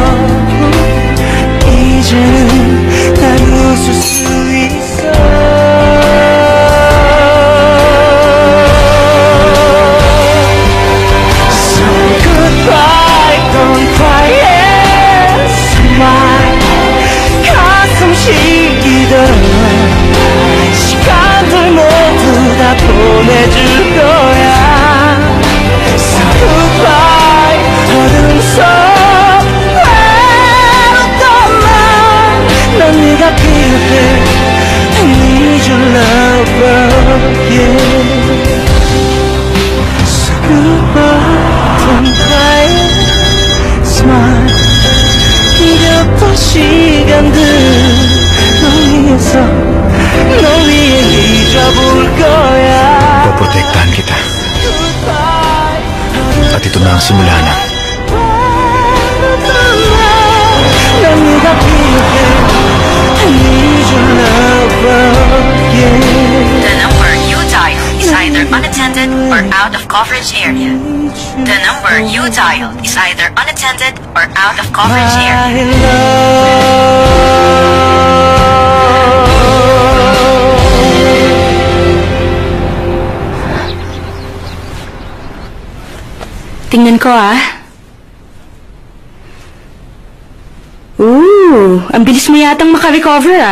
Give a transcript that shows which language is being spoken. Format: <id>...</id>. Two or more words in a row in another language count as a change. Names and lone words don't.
<ko>이제는 난 웃을 수 있어</ko> <en>So goodbye don't cry and smile</en> <ko>가슴 시리던 시간들 모두 다 보내줄 거야</ko> <en>So goodbye</en> <ko>어둠 속 외롭던 난 네가 필요해</ko> <en>I need your love again So goodbye don't cry smile</en> <ko>이겼던 시간들 널 위해서 널 위해 잊어볼 거야</ko> <tl>Poprotektahan kita. At ito na ang simula na.</tl> <ko>난 네가 필요해</ko> <en>I need your love again The number you dialed is either unattended or out of coverage area. The number you dialed is either unattended or out of coverage area. My love</en> <tl>Tingnan ko ah. Ooh, ang bilis mo yatang makarecover ah.</tl>